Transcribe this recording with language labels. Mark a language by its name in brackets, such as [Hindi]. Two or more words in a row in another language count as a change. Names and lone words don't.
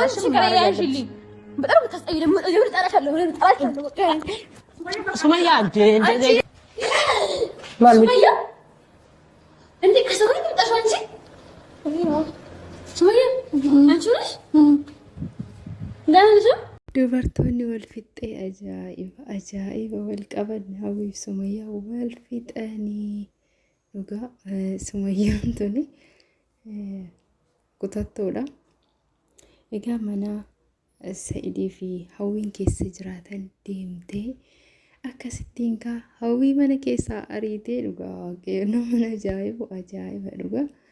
[Amharic] ሱመያ እንዴ ከሰው ጋር ተጣጣሽ አንቺ ሱመያ አንቺ ነሽ ለምን [Oromo] dubartoonni wal fixee ajaa'iba wal qaban hawwiif Sumayyaa wal fixanii dhugaa Sumayyaan tuni kutattoodha. Egaa mana Sa'idii fi hawwiin keessa jiraatan deemtee akkasittiin kaa hawwii mana keessaa ariitee dhugaa waaqayyo mana ajaa'iba dhugaa.